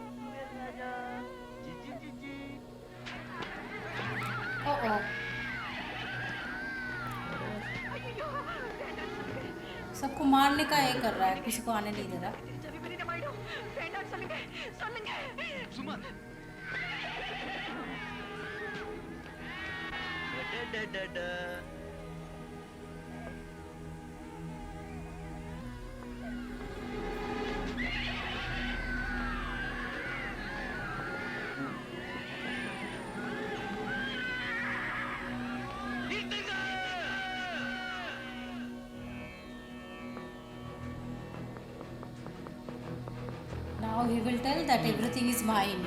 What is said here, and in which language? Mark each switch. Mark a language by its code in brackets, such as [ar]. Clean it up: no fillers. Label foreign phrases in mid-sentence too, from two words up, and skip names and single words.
[hi] ओ ओ सबको मारने का ये कर रहा है, किसी को आने नहीं दे रहा। [ta] சும்மா [en] Now he will tell that everything is mine.